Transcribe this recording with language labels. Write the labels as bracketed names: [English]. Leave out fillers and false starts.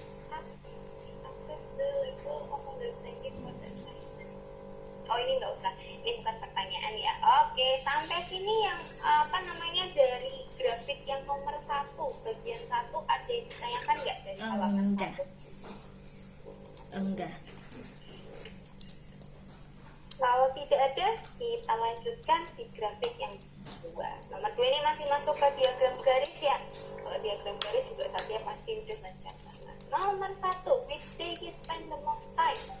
[English] Access the level of understanding what the assignment. [Indonesian] Oh, ini nggak usah, ini bukan pertanyaan ya. Oke, sampai sini yang dari grafik yang nomor 1 bagian 1 ada yang ditanyakan nggak dari halaman Enggak. 1? Enggak. Kalau tidak ada, kita lanjutkan di grafik yang 2. Nomor 2 ini masih masuk ke diagram garis ya. Kalau diagram garis juga Satya pasti udah mencatat. [English] Nomor 1, which day he spend the most time?